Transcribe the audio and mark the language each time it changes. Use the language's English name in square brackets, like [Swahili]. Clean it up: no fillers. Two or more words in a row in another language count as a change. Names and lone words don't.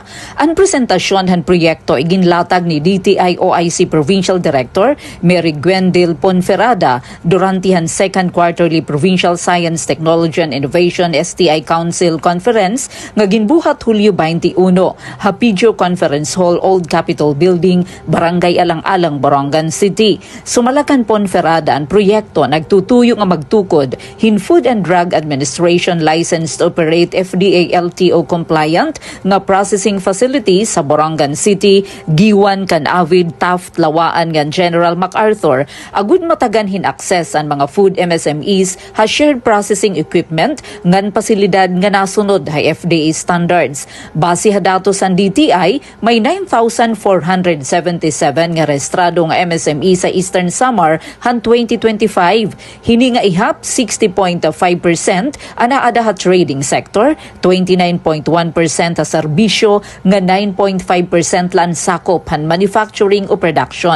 [Waray] Ang presentasyon han proyekto ay ginlatag ni DTI OIC Provincial Director Mary Gwendil Ponferrada durante han [English] second quarterly [Waray] Provincial Science, Technology and Innovation STI Council Conference nga ginbuhat Hulyo 21 Hapidjo Conference Hall, Old Capitol Building, Barangay Alang-Alang, Borongan City. Sumalakan Ponferrada ang proyekto nagtutuyo nga magtukod hin Food and Drug Administration [English] licensed to operate FDA LTO compliant [Waray] nga [English] processing facilities [Waray] sa Borongan City, Giwan, Canavid, Taft, Lawaan ngan General MacArthur agud matagan hin access ang mga [English] food MSMEs [Waray] ha [English] shared processing equipment [Waray] ngan pasilidad nga nasunod ha [English] FDA standards. [Waray] Base ha datos sa DTI, may 9,477 nga rehistrado nga MSME sa Eastern Samar han 2025. Hini nga ihap 60.5% ana ada ha [English] trading sector, [Waray] 29.1% ha serbisyo nga 9.5% lan sakop han manufacturing o production.